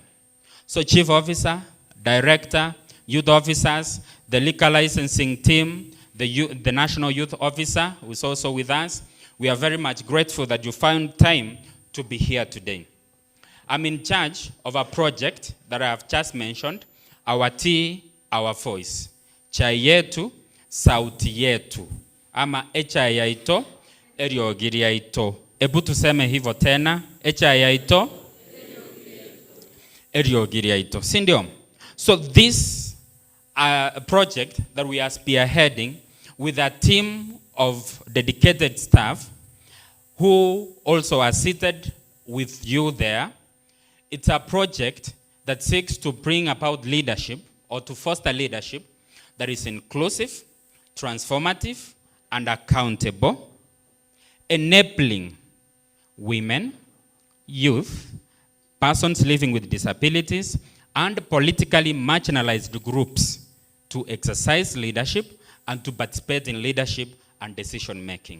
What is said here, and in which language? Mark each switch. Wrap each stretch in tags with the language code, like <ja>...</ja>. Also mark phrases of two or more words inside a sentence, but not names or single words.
<en>So chief officer, director, youth officers, the liquor licensing team, the National Youth Officer, who is also with us. We are very much grateful that you found time to be here today. I'm in charge of a project that I have just mentioned, Our Tea, Our Voice.</en> <sw>Chai yetu, sauti yetu.</sw> <guz>Ama echa yaito, eriogiri yaito.</guz> <sw>Ebu tuseme hivyo tena,</sw> <guz>echa yaito, eriogiri yaito. Sindio?</guz> <en>So this project that we are spearheading with a team of dedicated staff who also are seated with you there. It's a project that seeks to bring about leadership or to foster leadership that is inclusive, transformative, and accountable, enabling women, youth, persons living with disabilities, and politically marginalized groups to exercise leadership and to participate in leadership and decision making.</en>